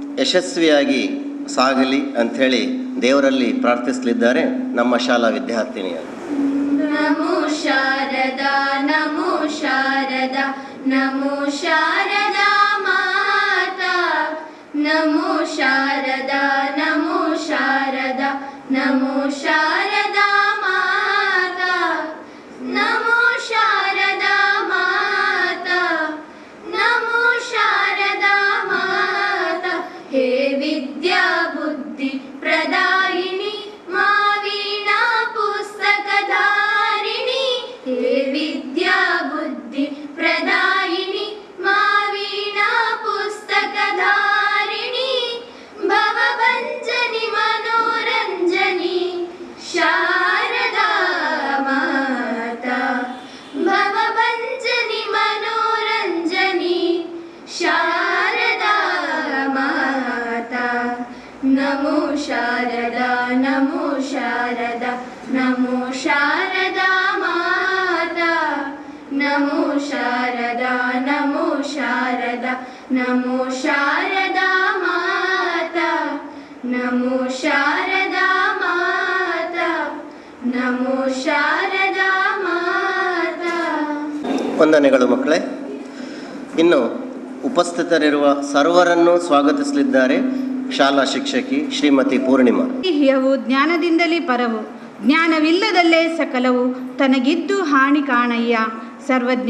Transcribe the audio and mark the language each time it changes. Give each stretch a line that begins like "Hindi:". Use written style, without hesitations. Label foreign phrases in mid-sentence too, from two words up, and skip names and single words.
Kannada: ಯಶಸ್ವಿಯಾಗಿ ಸಾಗಲಿ ಅಂಥೇಳಿ ದೇವರಲ್ಲಿ ಪ್ರಾರ್ಥಿಸಲಿದ್ದಾರೆ ನಮ್ಮ ಶಾಲಾ ವಿದ್ಯಾರ್ಥಿನಿಯರು.
Hindi: नमो शारदा नमो शारदा नमो शारदा माता नमो शारदा नमो शारदा नमो शारदा माता नमो शारदा माता नमो शारदा माता. हे विद्या बुद्धि प्रदायिनी मावीणा पुस्तकधारिणी. हे विद्या बुद्धि प्रदायिनी मावीणा पुस्तकधारिणी. भवभंजनी मनोरंजनी शारदा माता. भवभंजनी मनोरंजनी शारदा माता. नमो शारदा नमो शारदा नमो शारदा माता. नमो शारदा नमो शारदा नमो शारदा माता. नमो शारदा माता. नमो शारदा माता.
Kannada: ವಂದನೆಗಳು ಮಕ್ಕಳೇ. ಇನ್ನು ಉಪಸ್ಥಿತರಿರುವ ಸರ್ವರನ್ನು ಸ್ವಾಗತಿಸಲಿದ್ದಾರೆ ಶಾಲಾ ಶಿಕ್ಷಕಿ ಶ್ರೀಮತಿ ಪೂರ್ಣಿಮಾ. ಹಿಯವು ಜ್ಞಾನದಿಂದಲೇ ಪರವು, ಜ್ಞಾನವಿಲ್ಲದಲ್ಲೇ ಸಕಲವು, ತನಗಿದ್ದು ಹಾನಿ ಕಾಣಯ್ಯ ಸರ್ವಜ್ಞ.